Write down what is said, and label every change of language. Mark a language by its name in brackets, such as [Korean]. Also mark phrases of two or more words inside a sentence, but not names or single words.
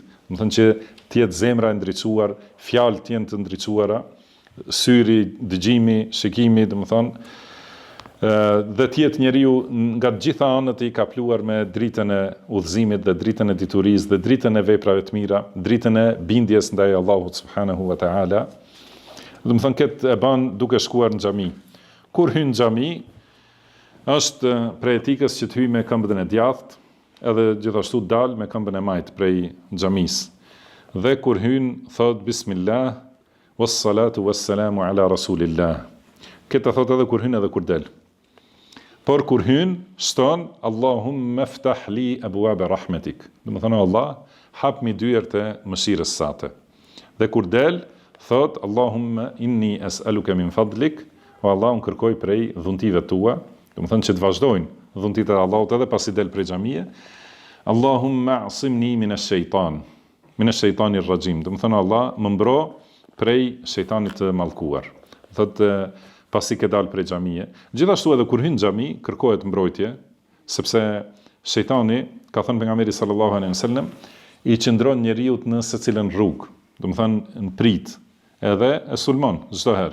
[Albanian] Do të thonë që të jetë zemra e ndriçuar, fjalët të jenë të ndriçuara, syri, dëgjimi, shikimi, do të thonë, dhe të jetë njeriu nga të gjitha anët i kapluar me dritën e udhëzimit dhe dritën e diturisë dhe dritën e veprave të mira, dritën e bindjes ndaj Allahut [Arabic] سبحانه وتعالى. [Albanian] Do të thonë këtë e bën duke shkuar në xhami. Kur hyn në xhami, është prej etikës që të hyj me këmbën e djathtë, edhe gjithashtu dal me këmbën e majtë prej xhamisë. Dhe kur hyn thot [Arabic] بسم الله والصلاة والسلام على رسول الله. [Albanian] Këtë thot edhe kur hyn edhe kur del. Por kur hyn, shton [Arabic] اللهم افتح لي أبواب رحمتك. [Albanian] Do të thonë Allah, hap mi dyert e mëshirës sate. Dhe kur del, thot [Arabic] اللهم إني أسألك من فضلك, [Albanian] o Allah unë kërkoj prej dhuntive tua, do të thonë që të vazhdojnë dhuntit e Allahut edhe pasi del prej xhamie. [Arabic] اللهم اعصمني من الشيطان الرجيم. [Albanian] Do të thonë Allah më mbro prej shejtanit të mallkuar. Thot pasi ke dal prej xhamie. Gjithashtu edhe kur hyn në xhami kërkohet mbrojtje, sepse shejtani, ka thënë pejgamberi [Arabic] صلى الله عليه وسلم, [Albanian] i qëndron njeriu në secilën rrugë, do të thonë në prit, edhe e sulmon çdo herë.